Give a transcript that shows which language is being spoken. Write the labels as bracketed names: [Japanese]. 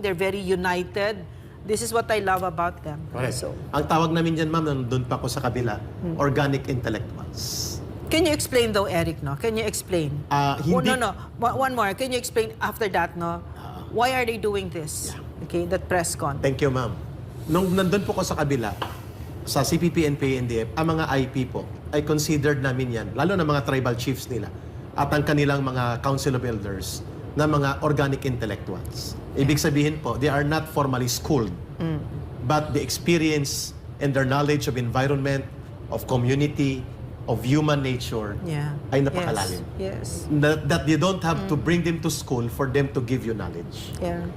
[English] They're very united. This is what I love about them. Correct. So, [Filipino] Ang tawag namin dyan, ma'am, nandun pa ako sa kabila, organic intellectuals. [English] can you explain though, Eric, no? Can you explain? [Filipino] Hindi. [English] One more. Can you explain after that, no? Why are they doing this? Okay, that press con. Thank you, ma'am. [Filipino] Nung nandun po ko sa kabila, sa CPP, NPA, NDF, ang mga IP po ay considered namin yan, lalo na mga tribal chiefs nila at ang kanilang mga council of elders na mga organic intellectuals. Ibig sabihin po, [English] they are not formally schooled, but the experience and their knowledge of environment, of community, of human nature Yeah. [Filipino] ay napakalalim. [English] Yes. That you don't have to bring them to school for them to give you knowledge. Yeah.